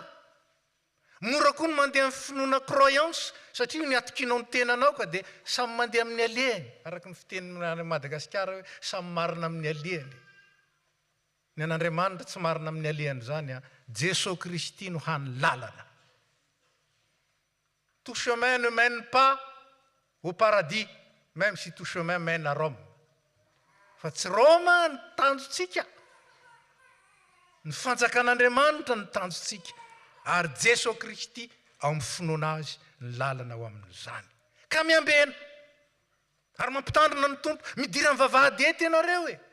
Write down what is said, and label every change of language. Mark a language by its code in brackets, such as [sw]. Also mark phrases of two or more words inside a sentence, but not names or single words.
[mg] Mora koa ny mandeha amin'ny finoana croyance satria io ny atokinao ny tenanao ka dia samy mandeha amin'ny alehany. Araka ny fiteny Madagasikara hoe samy marina amin'ny alehany. Ny an'Andriamanitra tsy marina amin'ny alehany zany, Jesosy Kristy no hany lalana. [fr] Tout chemin ne mène pas au paradis, même si tout chemin mène à Rome. [mg] Fa tsy Roma ny tanjontsika. Ny fanjakan'Andriamanitra ny tanjontsika. Ary Jesosy Kristy ao amin'ny finoana azy ny lalana ao amin'izany. Ka miambena. Ary mampitandrina ny tompo. Midira amin'ny vavahady ety ianareo e.